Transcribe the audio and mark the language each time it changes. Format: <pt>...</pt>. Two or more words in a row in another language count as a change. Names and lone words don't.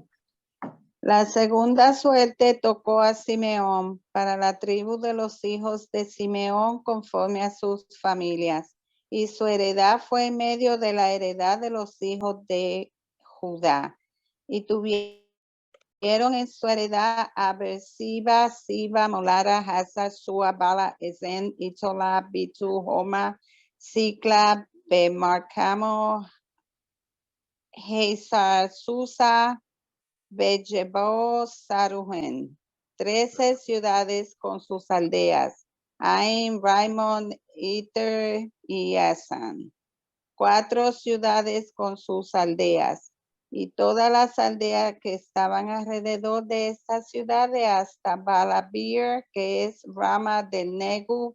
<es>La segunda suerte tocó a Simeón para la tribu de los hijos de Simeón conforme a sus familias, y su heredad fue en medio de la heredad de los hijos de Judá. Y tuvieron en su heredad a Beersheba, Siba, Molara, Hazar, Shua, Bala, Esen, Itola, Bitu, Homa, Sikla, Bemarcamo, Hazar, Susa, Bejebo, Saruhen, 13 ciudades con sus aldeas, Ain, Raimon, Iter y Asan, 4 ciudades con sus aldeas, y todas las aldeas que estaban alrededor de estas ciudades hasta Balabir, que es Rama del Negu.</es>